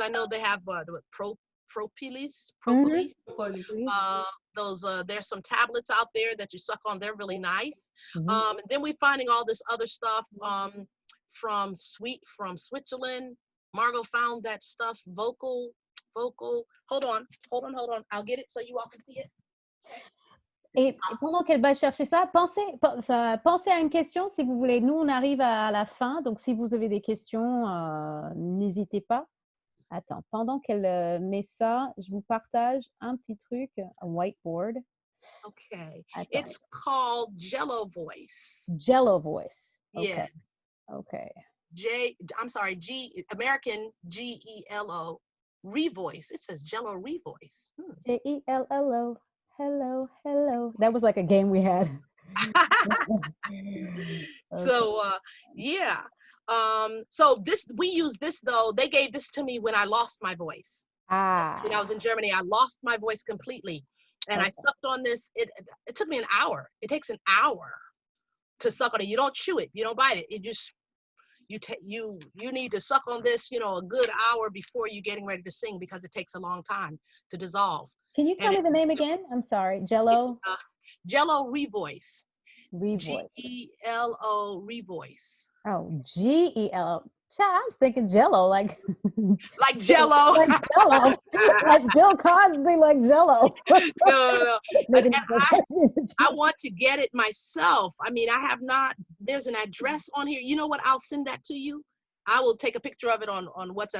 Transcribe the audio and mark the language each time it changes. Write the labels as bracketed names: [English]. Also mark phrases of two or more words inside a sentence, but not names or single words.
[English] I know they have propolis. Those there's some tablets out there that you suck on. They're really nice. And then we're finding all this other stuff from Switzerland. Margot found that stuff. Vocal. Hold on. I'll get it so you all can see it. [French] Et pendant qu'elle va chercher ça, pensez à une question si vous voulez. Nous, on arrive à la fin, donc si vous avez des questions, n'hésitez pas. Attends, pendant qu'elle met ça, je vous partage un petit truc, un whiteboard. [English] Okay. It's called Jello Voice. Jello Voice. Okay. Yeah. Okay. American G-E-L-O, Revoice. It says Jello Revoice. J-E-L-L-O. Hello. That was like a game we had. So, yeah. So we use this though. They gave this to me when I lost my voice. When I was in Germany, I lost my voice completely. And I sucked on this. It took me an hour. It takes an hour to suck on it. You don't chew it. You don't bite it. It just, you need to suck on this, you know, a good hour before you're getting ready to sing because it takes a long time to dissolve. Can you tell me the name again? I'm sorry. Jello? Jello Revoice. Revoice. G-E-L-O Revoice. Oh, G-E-L-O. I was thinking Jello, like Jello. Like Jello. Like Bill Cosby, like Jello. No. I want to get it myself. I mean, I have not. There's an address on here. You know what? I'll send that to you. I will take a picture of it on WhatsApp.